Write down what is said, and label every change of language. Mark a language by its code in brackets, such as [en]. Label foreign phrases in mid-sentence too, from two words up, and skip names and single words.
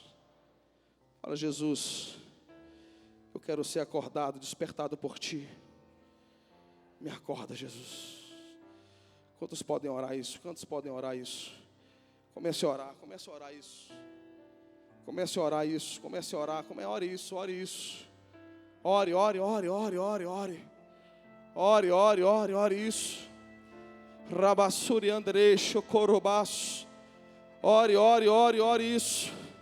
[pt] Fala: Jesus, eu quero ser acordado, despertado por Ti. Me acorda, Jesus. Quantos podem orar isso? Quantos podem orar isso? Comece a orar, comece a orar isso. Comece a orar isso, comece a orar. Ore isso, ore isso. Ore, ore, ore, ore, ore, ore. Ore, ore, ore, ore isso. Rabassuri Andrei Chocorobaço. Ore, ore, ore, ore isso.